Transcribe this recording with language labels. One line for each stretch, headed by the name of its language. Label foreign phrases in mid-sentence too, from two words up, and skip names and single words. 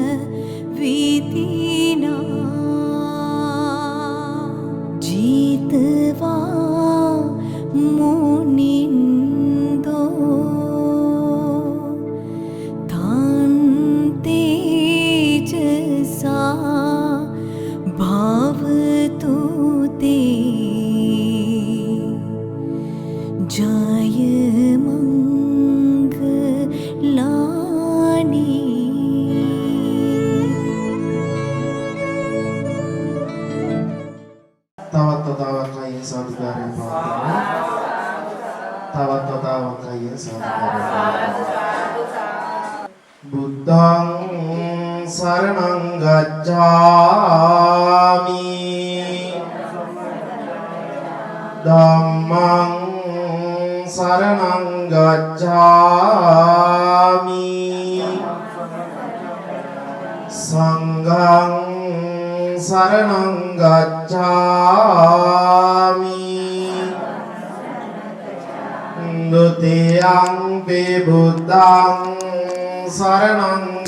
Sanskrit: विधिना जित्वा मुनिन्दो तान् तेजसा भावतु ते जयमङ्गलानि
Sinhala: තවත් අයින් සාදුකාරයෙන් පවත්වනවා. තවත් අයින් සාදුකාරයෙන්
Pali: බුද්ධං සරණං ගච්ඡාමි ධම්මං සරණං ගච්ඡාමි සංඝං සරණං ගච්ඡාමි ဒုတိယံ පි බුද්ධං සරණං